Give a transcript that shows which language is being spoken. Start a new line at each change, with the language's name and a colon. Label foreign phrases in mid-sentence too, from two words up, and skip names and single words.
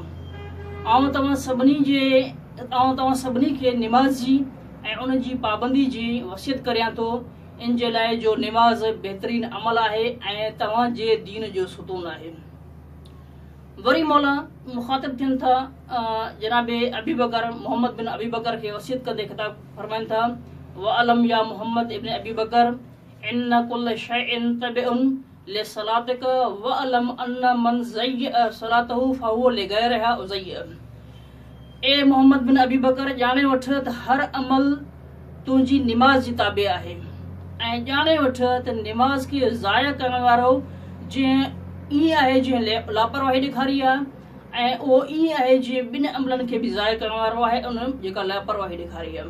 Sindhi: तव्हां सभिनी खे निमाज़ जी ऐं उन जी पाबंदी जी वसीयत करियां थो, इन जे लाइ जो निमाज़ बहितरीन अमल आहे ऐं तव्हांजे दीन जो सुतून आहे। वरी मौला मुखातिब थियनि था जनाबे अबी बकर मोहम्मद बिन अबी बकर खे वसीयत कंदे ख़िताब फरमाइनि था,
Arabic: واعلم يا محمد ابن أبي بكر أن كل شيء تبع لصلاتك واعلم أن من ضيع صلاته فهو لغيرها أضيع.
Sindhi: ए मोहम्मद बिन अबी बकर, ॼाणे वठ त हर अमल तुंहिंजी निमाज़ जी ताबे आहे ऐं ॼाणे वठ त निमाज़ खे ज़ाया करण वारो जीअं ईअं आहे जीअं लापरवाही ॾेखारी आहे, ऐं उहो ईअं आहे जीअं ॿिनि अमलनि खे बि ज़ाया करण वारो आहे उन जेका लापरवाही ॾेखारी आहे।